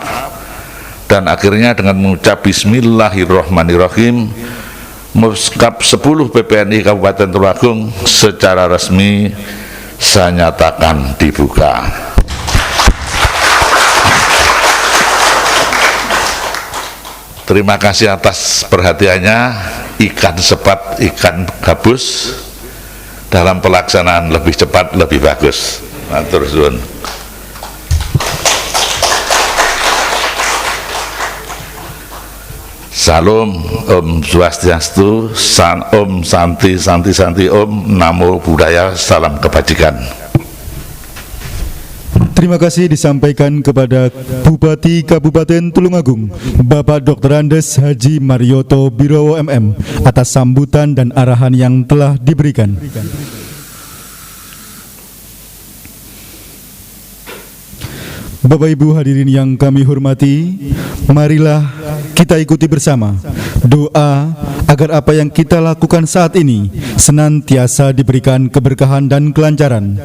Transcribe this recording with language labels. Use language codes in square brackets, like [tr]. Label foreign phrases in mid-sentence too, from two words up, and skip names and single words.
[id] Dan akhirnya dengan mengucap Bismillahirrahmanirrahim, Muskap 10 PPNI Kabupaten Tulungagung secara resmi saya nyatakan dibuka. Terima kasih atas perhatiannya. Ikan sepat, ikan gabus, dalam pelaksanaan lebih cepat, lebih bagus. [jv] Matur suwun. [id] Salam, [sa] Om Swastiastu, Om Santi, Santi, Santi, [pi] Om Namo Buddhaya, [id] salam kebajikan. Terima kasih disampaikan kepada Bupati Kabupaten Tulungagung, Bapak Dr. Andes Haji Marioto Birowo MM, atas sambutan dan arahan yang telah diberikan. Bapak Ibu hadirin yang kami hormati, marilah kita ikuti bersama doa agar apa yang kita lakukan saat ini senantiasa diberikan keberkahan dan kelancaran.